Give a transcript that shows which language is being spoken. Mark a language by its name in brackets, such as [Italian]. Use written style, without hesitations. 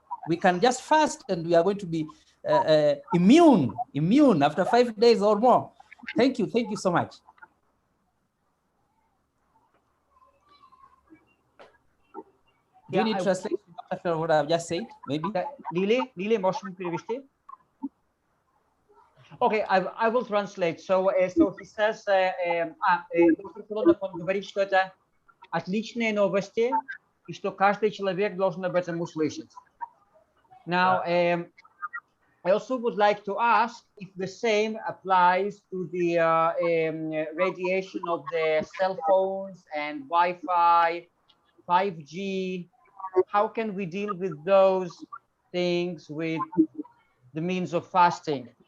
[English] We can just fast and we are going to be immune after 5 days or more. Thank you so much. Do you need translation after what I've just said? Maybe. [Russian] Lily, можем перевести? [English] Okay, I will translate. So he says, [Russian] доктор Филонов, он говорит, что это отличные новости и что каждый человек должен об этом услышать. [English] Now, I also would like to ask if the same applies to the radiation of the cell phones and Wi-Fi, 5G. How can we deal with those things with the means of fasting?